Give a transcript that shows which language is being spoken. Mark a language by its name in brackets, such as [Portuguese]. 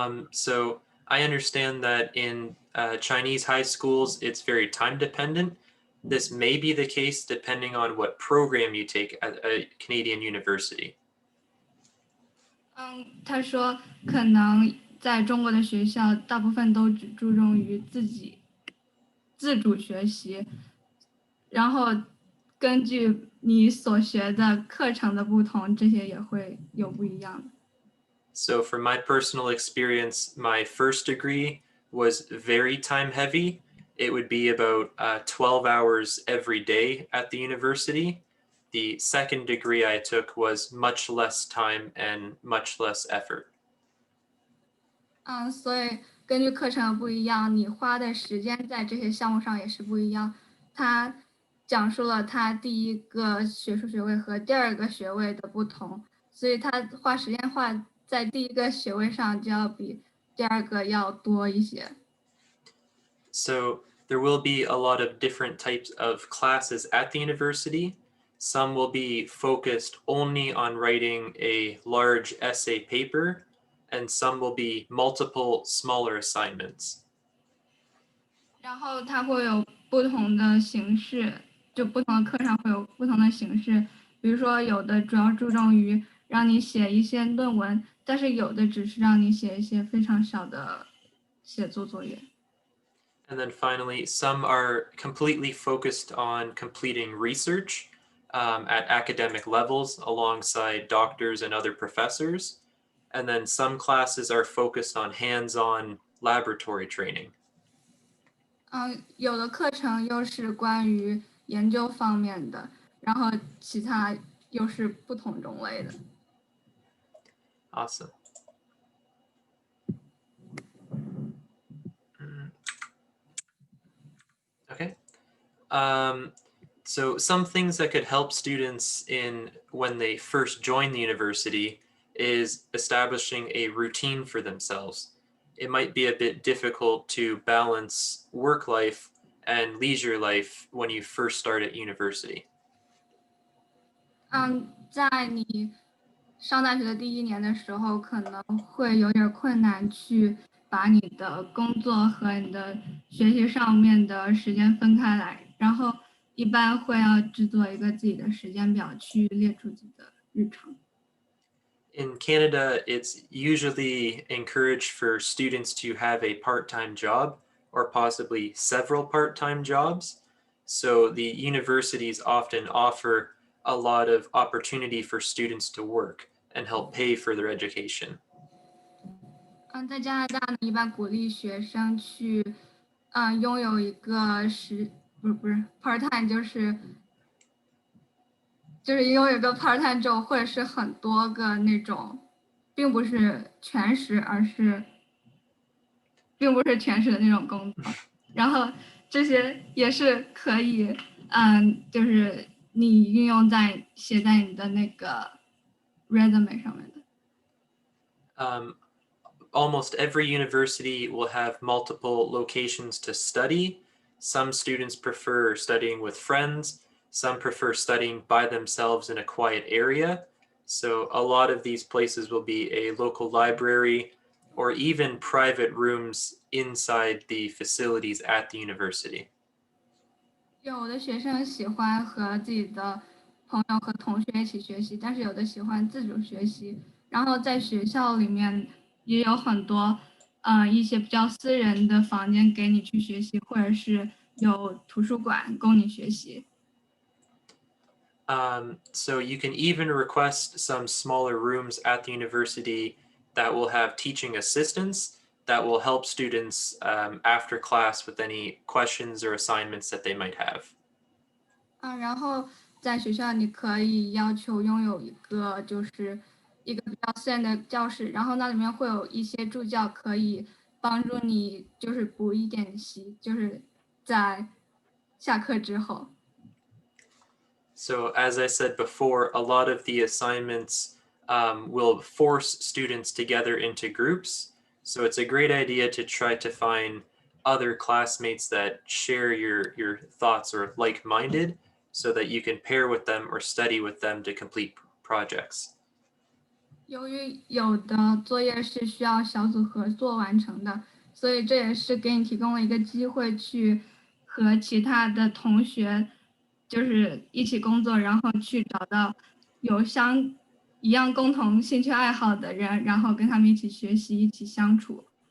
[English] So I understand that in Chinese high schools, it's very time dependent. This may be the case depending on what program you take at a Canadian university. [Chinese] 他说可能在中国的学校，大部分都只注重于自主学习，然后根据你所学的课程的不同，这些也会有不一样的。 [English] So from my personal experience, my first degree was very time heavy. It would be about 12 hours every day at the university. The second degree I took was much less time and much less effort. [Chinese] 所以根据课程不一样，你花的时间在这些项目上也是不一样。他讲述了他第一个学术学位和第二个学位的不同，所以他花时间在第一个学位上就要比第二个要多一些。 [English] So there will be a lot of different types of classes at the university. Some will be focused only on writing a large essay paper. and some will be multiple smaller assignments. [Chinese] 然后它会有不同的形式，就不同的课上会有不同的形式。比如说，有的主要注重于让你写一些论文，但是有的只是让你写一些非常小的写作作业。 [English] And then finally, some are completely focused on completing research at academic levels alongside doctors and other professors. And then some classes are focused on hands-on laboratory training. [Chinese] 有的课程又是关于研究方面的，然后其他又是不同种类的。 [English] Awesome. Okay. So some things that could help students in when they first join the university is establishing a routine for themselves. It might be a bit difficult to balance work life and leisure life when you first start at university. [Chinese] 在你上大学的第一年的时候，可能会有点困难去把你的工作和你的学习上面的时间分开来，然后一般会要制作一个自己的时间表，去列出自己的日程。 [English] In Canada, it's usually encouraged for students to have a part-time job or possibly several part-time jobs. So the universities often offer a lot of opportunity for students to work and help pay for their education. [Chinese] 在加拿大呢，一般鼓励学生去，拥有一个不是 [English] part time， [Chinese] 就是拥有一个 [English] part time job， [Chinese] 或者是很多个那种，并不是全时，并不是全时的那种工作。然后这些也是可以，就是你运用写在你的那个 resume 上面的。 [English] Almost every university will have multiple locations to study. Some students prefer studying with friends. Some prefer studying by themselves in a quiet area. So a lot of these places will be a local library or even private rooms inside the facilities at the university. [Chinese] 有的学生喜欢和自己的朋友和同学一起学习，但是有的喜欢自主学习。然后在学校里面也有很多，一些比较私人的房间给你去学习，或者是有图书馆供你学习。 [English] So you can even request some smaller rooms at the university that will have teaching assistants that will help students after class with any questions or assignments that they might have. [Chinese] 然后在学校你可以要求拥有一个一个比较私人的教室，然后那里面会有一些助教可以帮助你补一点习，在下课之后。 [English] So as I said before, a lot of the assignments will force students together into groups. So it's a great idea to try to find other classmates that share your thoughts or like-minded so that you can pair with them or study with them to complete projects. [Chinese] 由于有的作业是需要小组合作完成的，所以这也是给你提供了一个机会去和其他的同学一起工作，然后去找到有一样共同兴趣爱好的人，然后跟他们一起学习，一起相处。